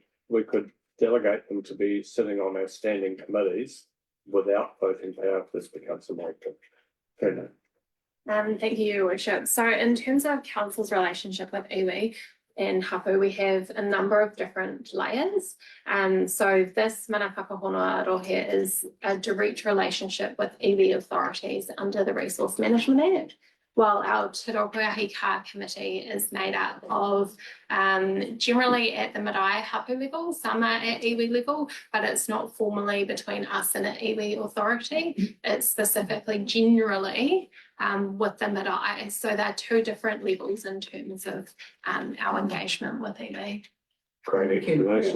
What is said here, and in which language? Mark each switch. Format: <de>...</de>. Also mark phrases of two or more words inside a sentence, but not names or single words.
<en>We could delegate them to be sitting on our standing committees without voting power if this becomes enacted. Thank you, Your Worship. So in terms of council's relationship with iwi and hapu, we have a number of different layers. So this</en> <mi>mana whakahona arohe</mi> <en>is a direct relationship with iwi authorities under the Resource Management Act, while our Te Rūpāhika committee is made up of generally at the</en> <mi>marae hapu</mi> <en>level, some are at iwi level, but it's not formally between us and an iwi authority. It's specifically generally with the marae. So there are two different levels in terms of our engagement with iwi. Great explanation.</en>